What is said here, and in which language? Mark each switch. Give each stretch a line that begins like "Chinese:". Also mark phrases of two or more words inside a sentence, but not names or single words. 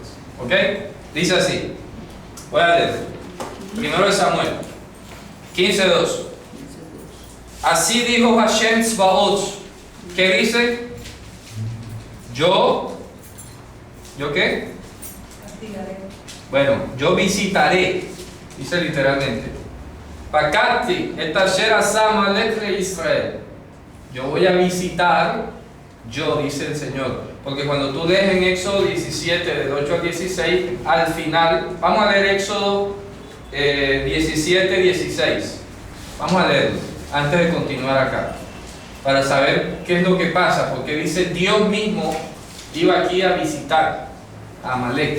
Spanish: ¿Ok? Dice así. Voy a leer. Primero de Samuel 15:2. Así dijo
Hebrew: השם צבאות.
Spanish: ¿Qué dice? ¿Yo qué? Bueno, yo visitaré, dice literalmente.
Hebrew: פקדתי את אשר עשה עמלק לישראל.
Spanish: Yo voy a visitar, yo, dice el Señor. Porque cuando tú lees en Éxodo 17, del 8 al 16, al final, vamos a leer Éxodo 17, 16. Vamos a leerlo antes de continuar acá, para saber qué es lo que pasa, porque dice Dios mismo iba aquí a visitar a Amalek.